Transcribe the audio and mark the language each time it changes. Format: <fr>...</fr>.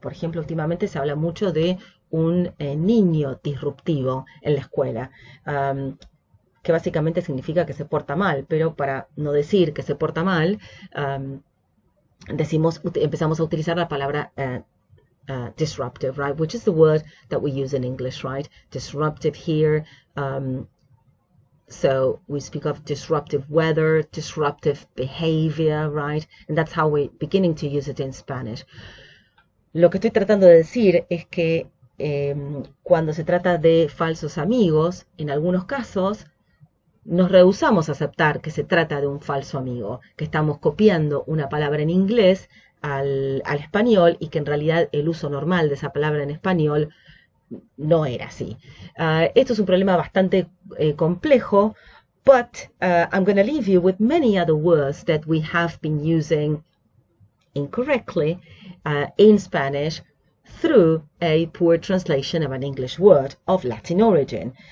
<es>Por ejemplo, últimamente se habla mucho de un niño disruptivo en la escuela, que básicamente significa que se porta mal, pero para no decir que se porta mal, empezamos a utilizar la palabra disruptive, right?</es> <en>Which is the word that we use in English, right? Disruptive here. So we speak of disruptive weather, disruptive behavior, right? And that's how we're beginning to use it in Spanish.</en> <es>Lo que estoy tratando de decir es que cuando se trata de falsos amigos, en algunos casos nos rehusamos a aceptar que se trata de un falso amigo, que estamos copiando una palabra en inglés al español y que en realidad el uso normal de esa palabra en español no era así. Esto es un problema bastante complejo,</es> <en>but I'm going to leave you with many other words that we have been using incorrectly in Spanish through a poor translation of an English word of Latin origin.</en>